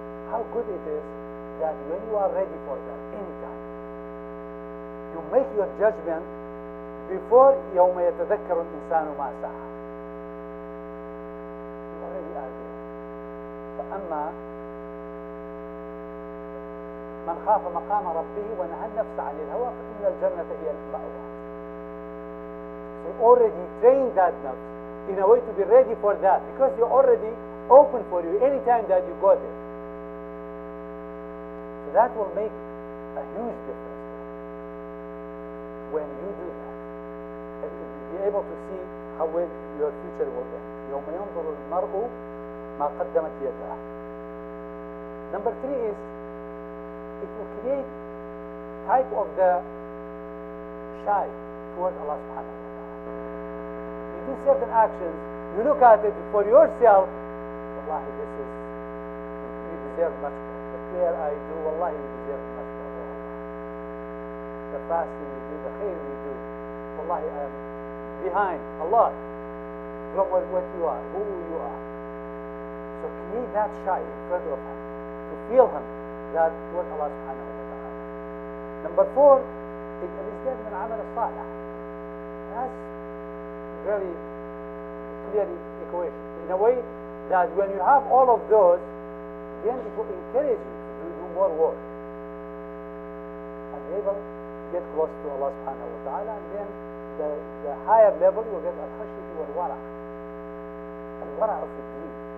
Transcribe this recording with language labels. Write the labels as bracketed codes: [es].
[en] How good it is that when you are ready for that, any time, you make your judgment before [ar] يوم يتذكر الإنسان ما سعى. [en] You already are there. [ar] فأما من خاف مقام ربه ونهى النفس عن الهوى فإن الجنة هي المأوى. [en] So you already trained that nafs in a way to be ready for that, because you're already open for you anytime that you go there. So that will make a huge difference when you do that. And you'll be able to see how well your future will end. [ar] يوم ينظر المرء ما قدمت يداه. [en] Number 3 is it will create type of the shy towards Allah subhanahu wa ta'ala. You do certain actions, you look at it for yourself, wallahi this is, you deserve much more. The prayer I do, wallahi you deserve much more. The fasting you do, the khair you do, wallahi I am behind a lot from what you are, who you are. So create that shy in front of him, to feel him, that what Allah subhanahu wa ta'ala. Number 4, [ar] الازدياد من العمل الصالح. [en] That's very clear equation. In a way that when you have all of those, then it will encourage you to do more work. And they will get close to Allah subhanahu wa ta'ala, and then the higher level you will get al-khashyah wal-wara'. Al-wara' of the deen.